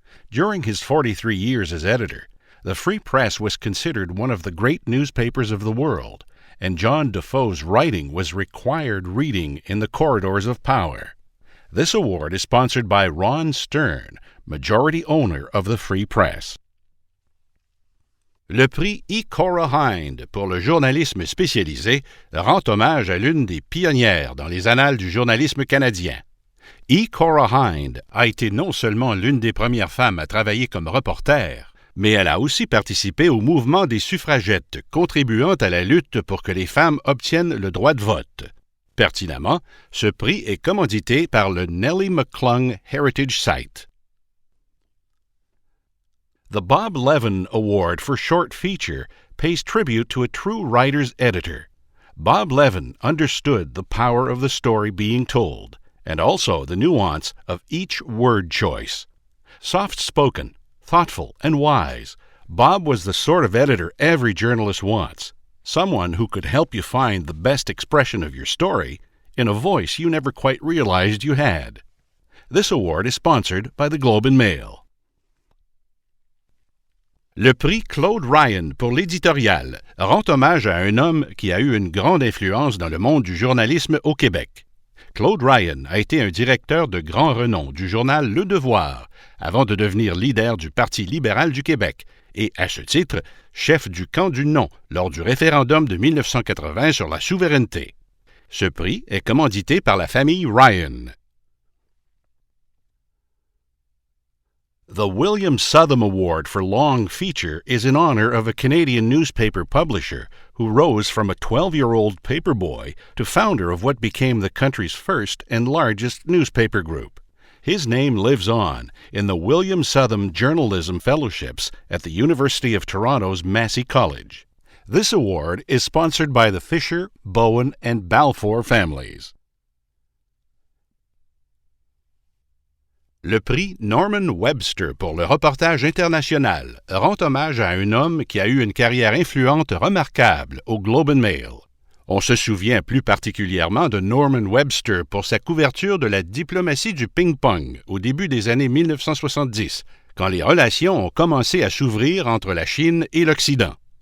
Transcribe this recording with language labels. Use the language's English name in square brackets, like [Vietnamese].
[English] During his 43 years as editor, the Free Press was considered one of the great newspapers of the world, and John Defoe's writing was required reading in the corridors of power. This award is sponsored by Ron Stern, majority owner of the Free Press. [French] Le prix E. Cora Hind pour le journalisme spécialisé rend hommage à l'une des pionnières dans les annales du journalisme canadien. E. Cora Hind a été non seulement l'une des premières femmes à travailler comme reporter, mais elle a aussi participé au mouvement des suffragettes, contribuant à la lutte pour que les femmes obtiennent le droit de vote. Pertinemment, ce prix est commandité par le Nellie McClung Heritage Site. [English] The Bob Levin Award for Short Feature pays tribute to a true writer's editor. Bob Levin understood the power of the story being told, and also the nuance of each word choice. Soft-spoken, thoughtful, and wise, Bob was the sort of editor every journalist wants, someone who could help you find the best expression of your story in a voice you never quite realized you had. This award is sponsored by the Globe and Mail. [French] Le prix Claude Ryan pour l'éditorial rend hommage à un homme qui a eu une grande influence dans le monde du journalisme au Québec. Claude Ryan a été un directeur de grand renom du journal Le Devoir avant de devenir leader du Parti libéral du Québec et, à ce titre, chef du camp du non lors du référendum de 1980 sur la souveraineté. Ce prix est commandité par la famille Ryan. [English] The William Sodom Award for Long Feature is in honor of a Canadian newspaper publisher who rose from a 12-year-old paperboy to founder of what became the country's first and largest newspaper group. His name lives on in the William Sodom Journalism Fellowships at the University of Toronto's Massey College. This award is sponsored by the Fisher, Bowen, and Balfour families. [French] Le prix Norman Webster pour le reportage international rend hommage à un homme qui a eu une carrière influente remarquable au Globe and Mail. On se souvient plus particulièrement de Norman Webster pour sa couverture de la diplomatie du ping-pong au début des années 1970, quand les relations ont commencé à s'ouvrir entre la Chine et l'Occident.